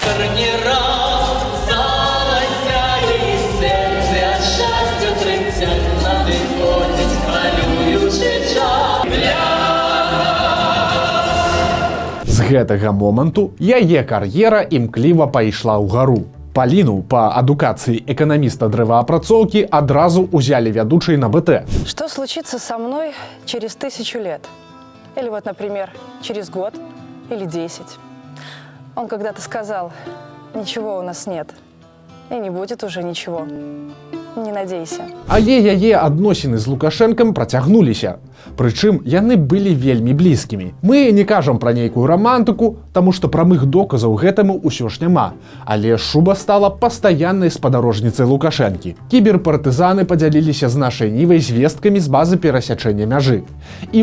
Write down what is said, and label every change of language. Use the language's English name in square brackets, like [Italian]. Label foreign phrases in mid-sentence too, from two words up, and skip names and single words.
[Belarusian] З гэтага моманту яе кар'ера імкліва пайшла ўгару. Паліну па адукацыі эканаміста дрэваапрацоўкі адразу ўзялі вядучай на БТ. [Russian] Что случится со мной через 1000 лет? Или вот, например, через год или 10? Он когда-то сказал, ничего у нас нет. И не будет уже ничего. Не надейся. [Belarusian] Але яе адносіны з Лукашэнкам працягнуліся. Прычым яны былі вельмі блізкімі. Мы не кажам пра нейкую рамантыку, таму што прамых доказаў гэтаму ўсё ж няма. Але Шуба стала пастаяннай спадарожніцай Лукашэнкі. Кіберпартызаны падзяліліся з нашай нівай звесткамі з базы перасячэння мяжы.